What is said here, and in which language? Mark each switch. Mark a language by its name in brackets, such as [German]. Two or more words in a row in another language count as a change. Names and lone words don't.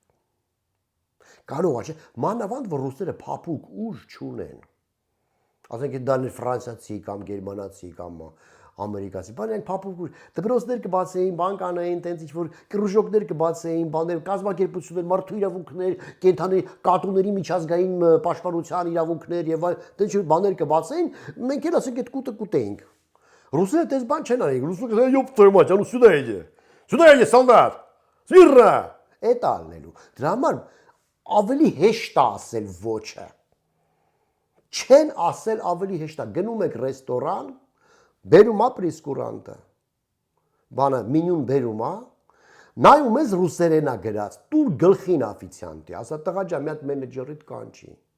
[Armenian] Կարող է, չէ, մանավանդ որ ռուսները փափուկ ուժ չունեն։ Ասենք դա ֆրանսիացի կամ գերմանացի կամ ամերիկացի, բան այն փափուկ ուժ։ Դպրոցներ կբացեին, բան կանեին, տենց ինչ որ կրուժոկներ կբացեին, բաներ, կազմակերպություններ, մարդու իրավունքներ, կենթանի կատուների միջազգային պաշտպանության իրավունքներ եւ այլ, տենց ինչ բաներ կբացեին, մենք էլ ասենք այդ կուտը կուտեինք։ Ռուսները տես бан չեն արի, ռուսները [Russian] ёб твою мать, а ну сюда иди. Сюда иди, солдат. Смирно. [Armenian] Это ալնելու։ Դրա համար ավելի հեշտ է ասել ոչը։ Չեն ասել ավելի հեշտ է։ Գնում եք ռեստորան, բերում է պրեսկուրանտը։ Բանը մենյուն բերում է, նայում ես ռուսերենա գրած, տուր գլխին օֆիցիանտի, ասա տղա ջան, մի հատ մենեջերիդ կանչի։